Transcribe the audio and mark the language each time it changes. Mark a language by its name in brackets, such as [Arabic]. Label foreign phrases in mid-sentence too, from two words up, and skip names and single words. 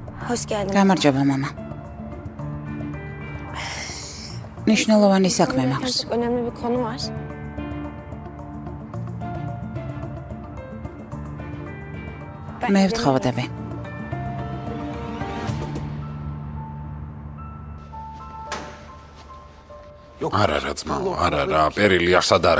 [Turkish] Hoş geldin. [Georgian] გამარჯობა, მამა. ნიშნულოვანი საქმე მაქვს. [Turkish] Çok önemli bir konu var. [Georgian] მე ვთხოვდები. არა რა ძმაო, არა, პერილი არსად არა.